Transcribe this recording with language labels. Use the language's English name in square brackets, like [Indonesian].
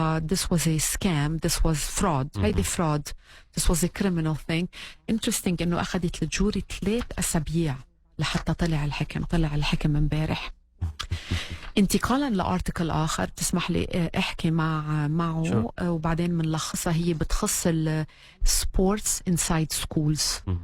[English] This was a scam, this was fraud. هيدي fraud. This was a criminal thing. [Arabic] Interesting إنه أخذت الجوري 3 أسابيع لحتى طلع الحكم امبارح. انتقالا لارتكل آخر تسمح لي احكي معه وبعدين منلخصها. هي بتخص [English] sports inside schools.